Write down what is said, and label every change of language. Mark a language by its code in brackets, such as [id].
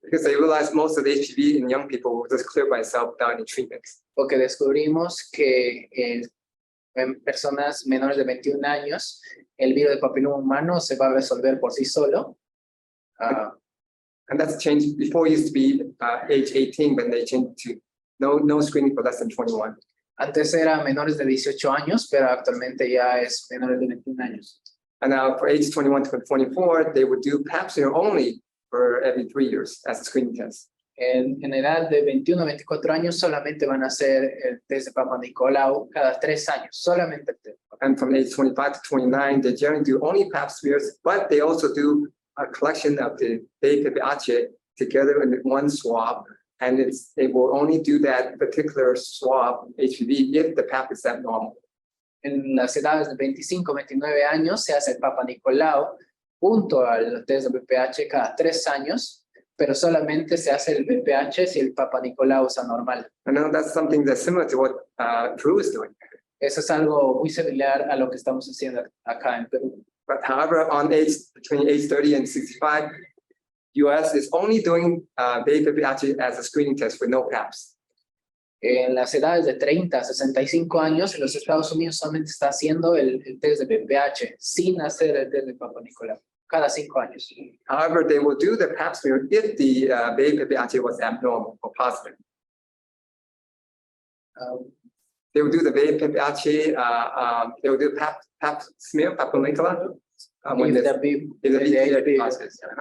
[en] Because they realize most of the HPV in young people will just clear by itself without any treatments. [es] Porque descubrimos que en personas menores de 21 años, el virus de papiloma humano se va a resolver por sí solo. [en] And that's changed. Before it used to be age 18, but they changed to no screening for less than 21. [es] Antes era menores de 18 años, pero actualmente ya es menores de 21 años. [en] And now for age 21 to 24, they would do Pap smear only for every 3 years as a screening test. [es] En edad de 21 a 24 años solamente van a hacer el test de Papa Nicolau cada 3 años, solamente el test. [en] And from age 25 to 29, they generally do only Pap smears, but they also do a collection of the VPH together in one swab. And they will only do that particular swab, HPV, if the Pap is abnormal. [es] En las edades de 25 a 29 años se hace el Papa Nicolau junto al test de VPH cada 3 años, pero solamente se hace el VPH si el Papa Nicolau es anormal. [en] I know that's something that's similar to what Peru is doing. [es] Eso es algo muy similar a lo que estamos haciendo acá en Perú. [en] But however, between age 30 and 65, US is only doing VPH as a screening test with no PAPs. [es] En las edades de 30 a 65 años, en los Estados Unidos solamente está haciendo el test de VPH sin hacer el test de Papa Nicolau cada 5 años. [en] However, they will do the Pap smear if the VPH was abnormal or positive. They will do the VPH, they will do Pap smear, Papiloma Humano, when the VPH is positive.